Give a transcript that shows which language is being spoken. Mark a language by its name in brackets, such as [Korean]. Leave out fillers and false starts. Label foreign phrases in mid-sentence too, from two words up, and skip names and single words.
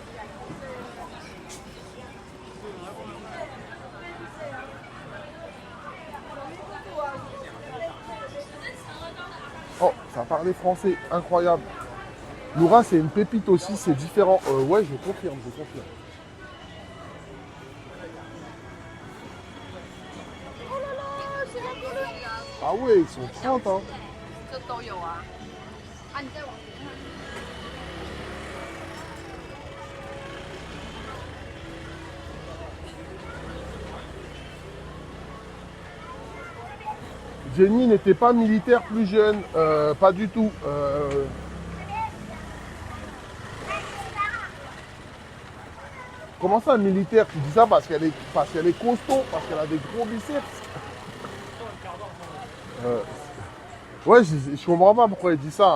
[French] Oh, ça parlait français, incroyable. Noura, c'est une pépite aussi, c'est différent. Ouais, je confirme, je confirme. Oh là là, c'est la Pologne. Ah ouais, ils sont 30, hein. [Chinese] 这都有啊。啊，你再往前看。 [French] Jenny n'était pas militaire plus jeune, pas du tout. Comment ça, militaire? Tu dis ça parce qu'elle est costaud, parce qu'elle a des gros biceps. Ouais, je comprends pas pourquoi elle dit ça.